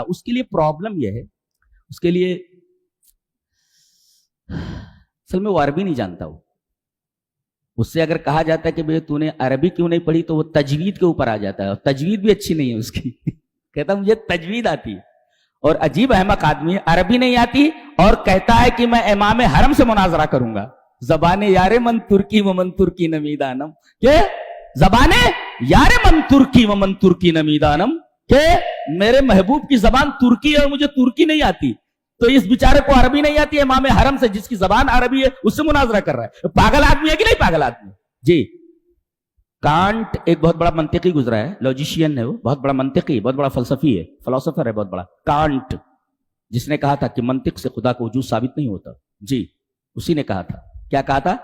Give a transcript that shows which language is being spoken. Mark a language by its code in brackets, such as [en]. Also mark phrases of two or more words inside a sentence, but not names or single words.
[ur] اس کے لیے پرابلم یہ ہے، اس کے لیے اصل میں وہ عربی نہیں جانتا، اس سے اگر کہا جاتا ہے کہ بھئی تو نے عربی کیوں نہیں پڑھی، تو وہ تجوید کے اوپر آ جاتا ہے، اور تجوید بھی اچھی نہیں ہے اس کی کہتا مجھے تجوید آتی ہے، اور عجیب احمق آدمی ہے، عربی نہیں آتی اور کہتا ہے کہ میں امام حرم سے مناظرہ کروں گا، [fa] زبان یار من ترکی و من ترکی نمیدانم، کہ زبان یار من ترکی و من ترکی نمیدانم، [ur] کہ میرے محبوب کی زبان ترکی ہے اور مجھے ترکی نہیں آتی، تو اس بیچارے کو عربی نہیں آتی ہے، امام حرم سے جس کی زبان عربی ہے اس سے مناظرہ کر رہا ہے۔ پاگل آدمی ہے کہ نہیں پاگل آدمی جی؟ کانٹ ایک بہت بڑا منطقی گزرا ہے، لوجیشین ہے، وہ بہت بڑا منطقی، بہت بڑا فلسفی ہے، فلسفر ہے بہت بڑا، کانٹ، جس نے کہا تھا کہ منطق سے خدا کا وجود ثابت نہیں ہوتا جی، اسی نے کہا تھا، کیا کہا تھا؟